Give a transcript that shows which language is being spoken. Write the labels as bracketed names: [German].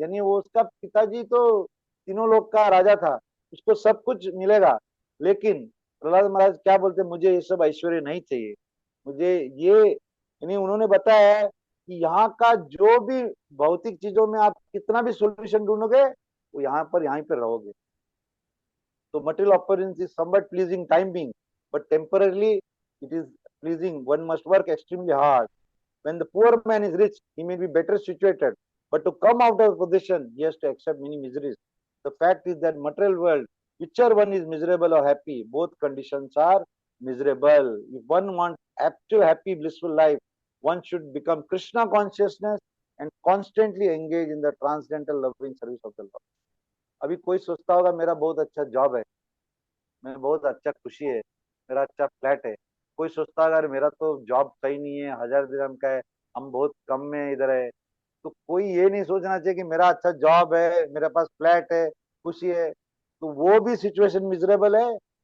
[Hindi] यानी वो उसका पिताजी तो तीनों लोग का राजा था, उसको सब कुछ मिलेगा. लेकिन प्रहलाद महाराज क्या बोलते, मुझे ये सब ऐश्वर्य नहीं चाहिए, मुझे ये, यानी उन्होंने बताया है कि यहाँ का जो भी भौतिक चीजों में आप कितना भी सोल्यूशन ढूंढोगे, वो यहीं पर रहोगे. [English] तो material appearance is somewhat pleasing time being, but temporarily it is pleasing. One must work extremely hard. When the poor man is rich, he may be better situated, but to come out of position, he has to accept many miseries. The fact is that material world, whichever one is miserable or happy, both conditions are miserable. If one wants actual happy blissful life, one should become Krishna consciousness and constantly engage in the transcendental loving service of the Lord. [Hindi] अभी कोई सोचता होगा मेरा बहुत अच्छा job है, मैं बहुत अच्छा खुशी है, मेरा अच्छा फ्लैट है. कोई सोचता है अगर मेरा तो जॉब सही नहीं है, 1000 दिरहम का है, हम बहुत कम में इधर है. तो कोई ये नहीं सोचना चाहिए कि मेरा अच्छा जॉब है, मेरे पास फ्लैट है, खुशी है, तो वो भी सिचुएशन मिजरेबल है.